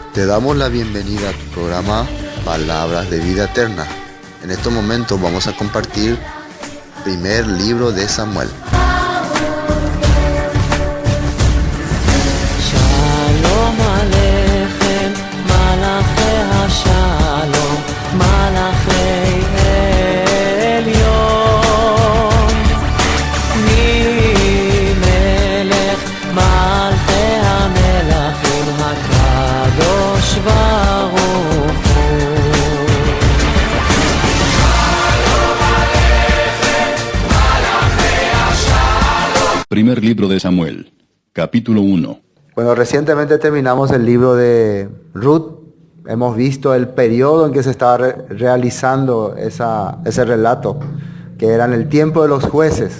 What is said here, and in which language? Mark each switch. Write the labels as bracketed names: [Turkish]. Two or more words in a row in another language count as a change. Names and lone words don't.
[Spanish] damos la bienvenida a tu programa Palabras de Vida Eterna. En estos momentos vamos a compartir primer libro de Samuel. [Hebrew] שלום עליכם מלאכי השלום מלאכי עליון מלך מלכי המלכים הקדוש ברוך הוא. [Spanish] Primer libro de Samuel, capítulo 1. Bueno, recientemente terminamos el libro de Ruth. Hemos visto el periodo en que se estaba realizando ese relato, que era en el tiempo de los jueces.